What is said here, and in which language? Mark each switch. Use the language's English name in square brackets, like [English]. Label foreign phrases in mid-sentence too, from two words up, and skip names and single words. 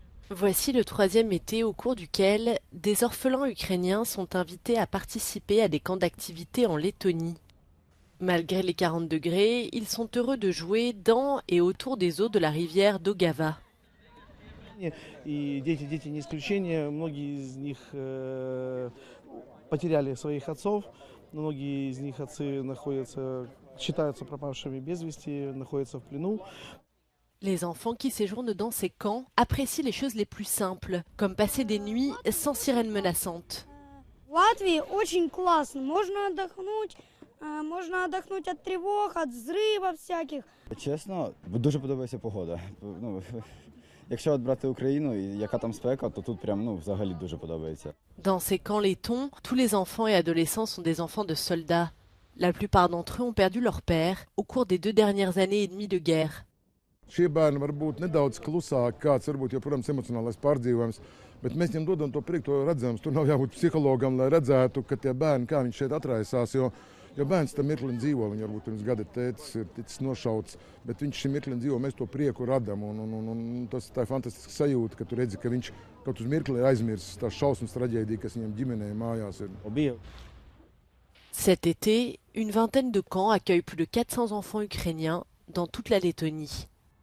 [French] Voici le troisième été au cours duquel des orphelins ukrainiens sont invités à participer à des camps d'activité en Lettonie. Malgré les 40 degrés, ils sont heureux de jouer dans et autour des eaux de la rivière Daugava. [Russian] И дети не исключение. Многие из них потеряли своих отцов. Многие из них отцы считаются пропавшими без вести, находятся в плену. [French] Les enfants qui séjournent dans ces camps apprécient les choses les plus simples, comme passer des nuits sans sirène menaçante. [Russian] В Латвии очень классно. Можно отдохнуть от тревог, от взрывов всяких. [Ukrainian] Чесно, дуже подобається погода. Ну, якщо от брати Україну, і яка там спека, то тут прям взагалі дуже подобається. [French] Dans ces camps lettons, tous les enfants et adolescents sont des enfants de soldats. La plupart d'entre eux ont perdu leur père au cours des 2 dernières années et demie de guerre. [Latvian] Šie bērni var būt nedaudz klusāki, kāds varbūt joprojām emocionālais pārdzīvojums, bet mēs viņiem dodam to priekšu, to redzams. Tur nav jābūt psihologam, lai redzētu, ka tie bērni, kā viņi šeit atraisās, jo bērns tam mirklim dzīvo, viņi varbūt pirms gada tētis ir ticis nošauts, bet viņš šim mirklim dzīvo, mēs to prieku radam, un tas tā ir fantastiska sajūta, ka tu redzi, ka viņš kaut uz mirkli aizmirsis tās šausmas traģēdija, kas viņam ģimenē mājās ir. [French] Cet été, une vingtaine de camps accueillent plus de 400 enfants ukrainiens dans toute la Lettonie.